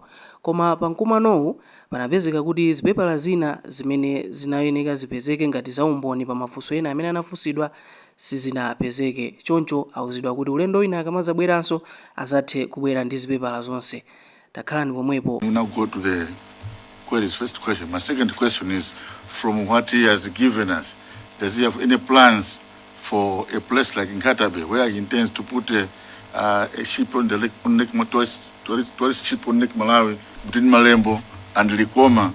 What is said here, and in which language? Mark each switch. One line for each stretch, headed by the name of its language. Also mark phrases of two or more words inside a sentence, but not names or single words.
Nyanja: Koma pamkumanowu panapezeka kuti zipepala zina zimene zinayeneka zipezeke ngati zaumboni pa mafunso ena amene anafunsidwa sizinapezeke. Choncho awuzidwa kuti ulendo wina akamadzabweranso azathe kubwera ndi zipepala zonse. Takhalani pomwepo.
English: We now go to the queries. First question. My second question is, from what he has given us, does he have any plans for a place like Nkatabe where he intends to put a ship on the lake, tourist ship on Lake Malawi between Malembo and Likoma?